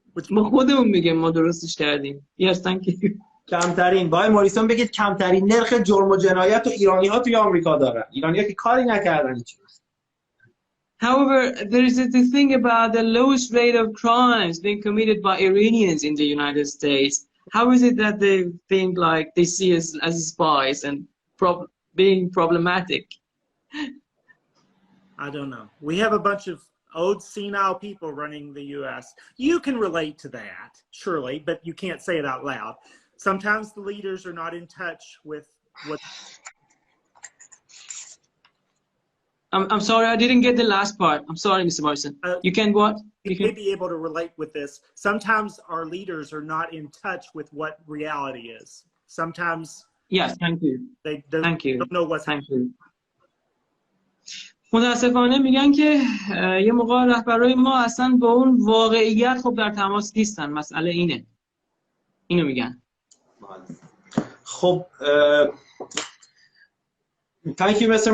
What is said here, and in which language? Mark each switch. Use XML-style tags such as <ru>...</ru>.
<fa>ما خودمون میگیم ما درستش کردیم.</fa> <en>Yes, thank you.</en> <fa>کمترین با موریسون بگید کمترین نرخ جرم و جنایت رو ایرانی‌ها توی آمریکا دارن. ایرانی‌ها که کاری نکردن هیچ.</fa> <en>However, there is the thing about the lowest rate of crimes being committed by Iranians in the United States. How is it that they think like they see us as spies and being problematic? I don't know. We have a bunch of old senile people running the U.S. You can relate to that, surely, but you can't say it out loud. Sometimes the leaders are not in touch with what... I'm sorry, I didn't get the last part. I'm sorry, Mr. Morrison. You can what? You may be able to relate with this. Sometimes our leaders are not in touch with what reality is. Sometimes... Yes, thank you. They don't know what's happening.</en> <fa>متاسفانه میگن که یه موقع رهبرای ما اصلا با اون واقعیت خب در تماس نیستن. مسئله اینو میگن.</fa> <en>خب thank you Mr.</en>